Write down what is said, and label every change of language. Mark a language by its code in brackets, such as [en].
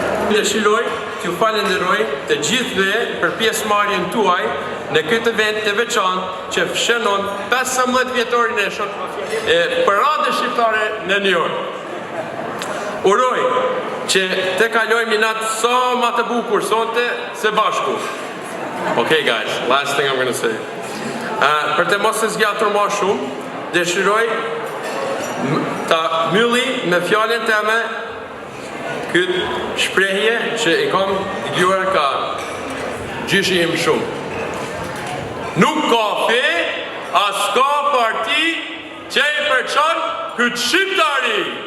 [sq] Dëshiroj t'ju falenderoj të gjithëve për pjesëmarrjen tuaj në këtë event të veçantë që shënon 15 vjetorin e paradës shqiptare në New York. Uroj që të kalojmë një natë sa më të bukur sonte së bashku. [en] Okay guys, last thing I'm going to say. [sq] Për të mos e zgjatur më shumë, dëshiroj ta mbylli me fjalën time këtë shprehje që i kam dëgjuar ka gjyshi im shumë. Nuk ka fe, as ka parti që i përçon këtë shqiptari.